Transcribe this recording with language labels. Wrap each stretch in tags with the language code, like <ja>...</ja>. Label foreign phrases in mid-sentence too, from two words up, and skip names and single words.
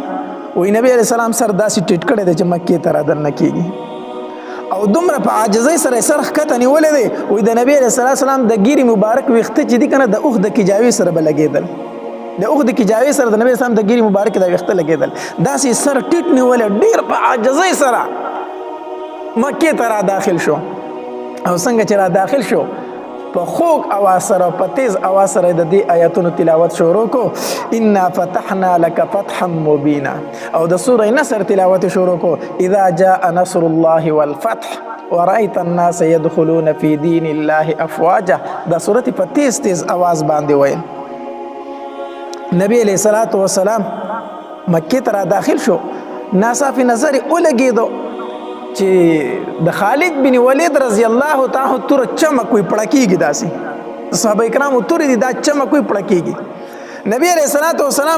<ps>وی نبی</ps> <ar>علیہ السلام</ar> <ps>سر داسې ټیټ کړی دی چې مکې ته را دننه کېږي او دومره په عاجزۍ سره یې سر ښکته نیولی دی وی د نبی</ps> <ar>علیه السلام</ar> <ps>د ګیرې مبارک ویښته چې دي که نه د اوښ د کجاوې سره به لګېدل د اوښ د کجاوې سره د نبی اسلام د ګیرې مبارک د ویښته لګېدل داسې سر ټیټ نیولی ډېر په عاجزۍ سره مکې ته را داخل شو او څنګه چې را داخل شو په خوږ اواز سره په تیز اواز سره د دې آیاتونو تلاوت شروع کو</ps> <ar>انا فتحنا لك فتحا مبینا</ar> <ps>او د سوره نصر تلاوت شروع کو</ps> <ar>اذا جاء نصر الله والفتح ورأيت الناس يدخلون في دين الله افواجا</ar> <ps>دا سوره په تیز تیز اواز باندې ویل نبی</ps> <ar>علیہ الصلوۃ والسلام</ar> <ps>مکې ته را داخل شو ناصافي نظر ولګېدو چې د خالد بن ولید</ps> <ar>رضی الله تعالی</ar> <ps>تور چمک وي پړکیږي داسې صحابه کرامو تور دي دا چمک وي پړکیږي نبی</ps> <ar>علیہ الصلوۃ والسلام</ar>